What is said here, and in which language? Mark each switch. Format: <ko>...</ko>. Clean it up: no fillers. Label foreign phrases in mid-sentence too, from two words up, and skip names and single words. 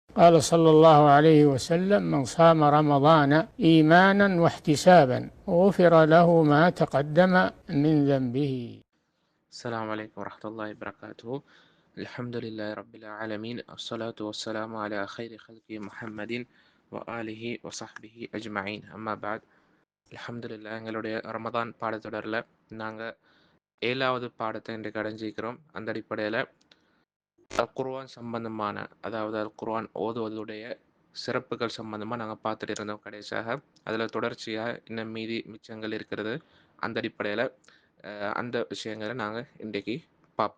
<ar>قال صلى الله عليه وسلم: من صام رمضان إيمانا واحتسابا غفر له ما تقدم من ذنبه. السلام عليكم ورحمة الله وبركاته. الحمد لله رب العالمين، الصلاة والسلام على خير خلق محمد وآله وصحبه أجمعين. أما بعد.</ar> <ta>அல்ஹம்துலில்லாஹ், எங்களுடைய ரமதான் பாடத்தொடரில் நாங்கள் 7வது பாடத்தை இன்றைக்கு அடைஞ்சிக்கிறோம். அந்த அடிப்படையில் அல் குர்ஆன் சம்பந்தமான, அதாவது அல் குர்ஆன் ஓதுவதுடைய சிறப்புகள் சம்பந்தமாக நாங்கள் பார்த்துட்டு இருந்தோம் கடைசியாக. அதில் தொடர்ச்சியாக இன்னும் மீதி மிச்சங்கள் இருக்கிறது. அந்த அடிப்படையில் அந்த விஷயங்களை நாங்கள் இன்றைக்கு பார்ப்போம்.</ta>